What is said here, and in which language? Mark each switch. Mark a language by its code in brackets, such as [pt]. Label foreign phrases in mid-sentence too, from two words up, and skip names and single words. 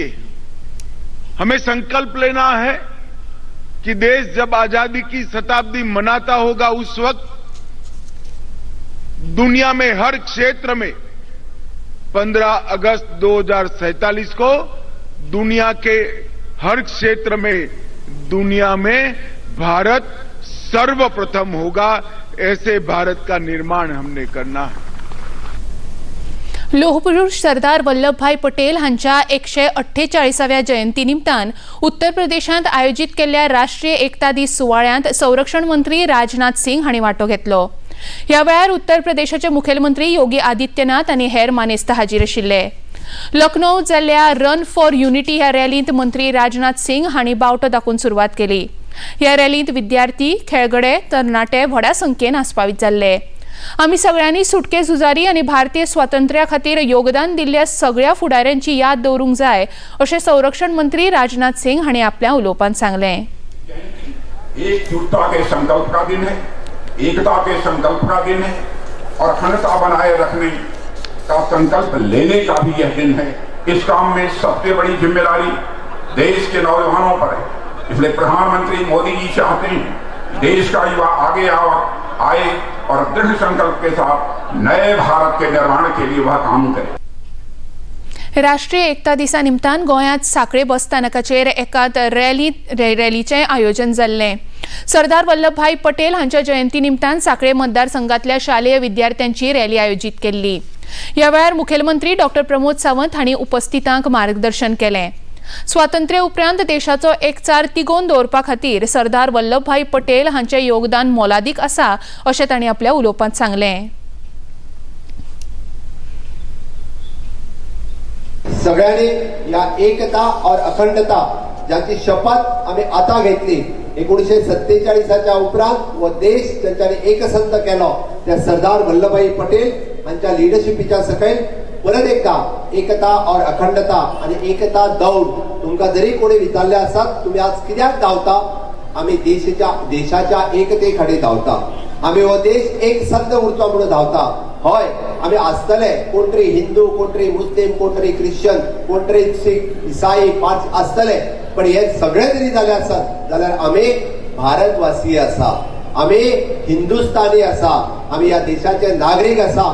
[hi] हमें संकल्प लेना है कि देश जब आजादी की शताब्दी मनाता होगा, उस वक्त दुनिया में हर क्षेत्र में 15 अगस्त 2047 को दुनिया के हर क्षेत्र में दुनिया में भारत सर्वप्रथम होगा। ऐसे भारत का निर्माण हमने करना है। [kok] लोहपुरुष सरदार वल्लभभाई पटेल हांच्या 148व्या जयंती निमतान उत्तर प्रदेशांत आयोजित केल्ल्या राष्ट्रीय एकता दीस सुवाळ्यांत संरक्षण मंत्री राजनाथ सिंग हांणी वांटो घेतलो। ह्या वेळार उत्तर प्रदेशाचे मुखेलमंत्री योगी आदित्यनाथ आनी हेर मानेस्त हाजीर आशिल्ले. लखनौ जाल्ल्या रन फॉर युनिटी ह्या रॅलींत मंत्री राजनाथ सिंग हांणी बावटो दाखोवन सुरवात केली. ह्या रॅलींत विद्यार्थी, खेळगडे, तरणाटे व्हड्या संख्येन आस्पावीत जाल्ले. आमी सगळ्यांनी सुटके झुजारी आनी भारतीय स्वातंत्र्या खातीर योगदान दिल्ल्या सगळ्या फुडाऱ्यांची याद दवरूंक जाय अशें संरक्षण मंत्री राजनाथ सिंग हांणी आपल्या उलोवपांत सांगलें. [hi] एकजुटता के संकल्प का दिन है, एकता के संकल्प का दिन है और अखंडता बनाए रखने का संकल्प लेने का भी यह दिन है. इस काम में सबसे बड़ी जिम्मेदारी देश के नौजवानों पर है. इसलिए प्रधानमंत्री मोदी जी चाहते हैं देश का युवा आगे आए और दृढ़ संकल्प के साथ नए भारत के निर्माण के लिए वह काम करे. [kok] राष्ट्रीय एकता दिसा निमतान गोंयांत साखळे बस स्थानकाचेर एकात रॅलीचें आयोजन जाल्लें. सरदार वल्लभभाई पटेल हांच्या जयंती निमतान साखळे मतदारसंघातल्या शालेय विद्यार्थ्यांची रॅली आयोजीत केल्ली. ह्या वेळार मुखेलमंत्री डॉ. प्रमोद सावंत हांणी उपस्थितांक मार्गदर्शन केलें. स्वातंत्र्य उपरांत देशाचो एकचार तिगोवन दवरपा खातीर सरदार वल्लभभाई पटेल हांचें योगदान मोलादीक आसा अशें तांणी आपल्या उलोवपांत सांगलें. [mr] सगळ्यांनी या [hi] एकता और अखंडता [mr] ज्याची शपथ आम्ही आता घेतली 1947च्या उपरांत व देश ज्यांच्यानी एकसंध केलो त्या सरदार वल्लभभाई पटेल हांच्या लिडरशिपीच्या सकयल परत एकदा [hi] एकता और अखंडता [mr] आणि एकता दौड तुमकां जरी कोणी विचारले आसात तुम्ही आज कित्याक धांवता. आम्ही देशाच्या एकते खातीर धांवता. [kok] आम्ही हो देश एक संद उरचो म्हणून धांवता. हय आम्ही आसतले कोण तरी हिंदू, कोण तरी मुस्लिम, कोण तरी ख्रिश्चन, कोण तरी सीख, इसाई, पार्सी आसतले, पण हे सगळे जरी जाले आसत जाल्यार आम्ही भारतवासी आसा, आम्ही हिंदुस्तानी आसा, आम्ही या देशाचे नागरीक आसा.